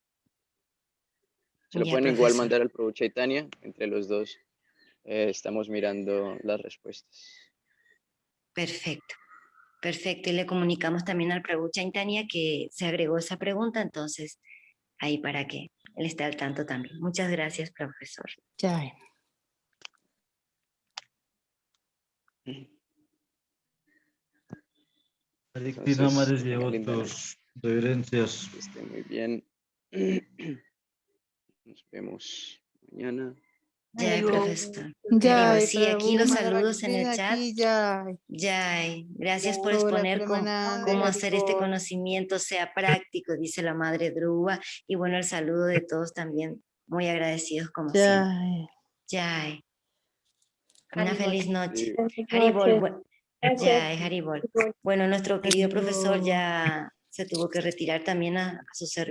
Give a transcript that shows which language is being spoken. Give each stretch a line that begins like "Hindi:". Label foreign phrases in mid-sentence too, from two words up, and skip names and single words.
Spanish: Se lo pueden igual mandar al Prabhu Chaitanya, entre los dos estamos mirando las respuestas. Perfecto, perfecto. Y le comunicamos también al Prabhu Chaitanya que se agregó esa pregunta, entonces ahí para que él esté al tanto también. Muchas gracias, profesor. Jai. Hare Krishna, madres y otros, reverencias. Que esté muy bien. Nos vemos mañana. Jai, profesor. Jai, Sí, aquí los Madhava saludos en el Krishna, chat. aquí Jai. Jai, gracias por Hola, exponer Premanande, cómo hacer este Haribol. conocimiento sea práctico, dice la madre Dhruva. Y bueno, el saludo de todos también, muy agradecidos como siempre. Jai. Una feliz noche. Haribol. Jai, Haribol. Bueno, nuestro querido profesor ya se tuvo que retirar también a su servicio.